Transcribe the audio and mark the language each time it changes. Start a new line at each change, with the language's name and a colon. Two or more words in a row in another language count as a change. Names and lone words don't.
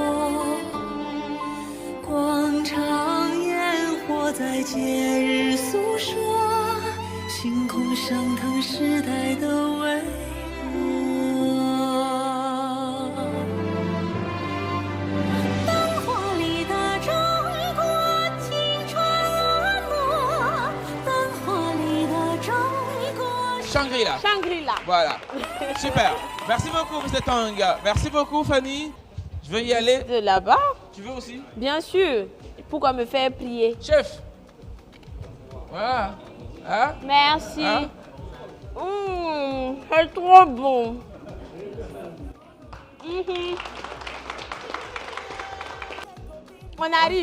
Chinese: 广场烟火在节日诉说，星空升腾时代的微弱。灯火里的中国，青春婀娜。灯火里的中国。 Shangri-La. Shangri-La.
French: Voilà. Super. Merci beaucoup, M. Tang. Merci beaucoup, Fanny. Je veux y aller. De là-bas? Tu veux aussi? Bien sûr. Pourquoi me faire plier? Chef. Voilà. Hein? Merci. Hein? C'est trop bon. On arrive.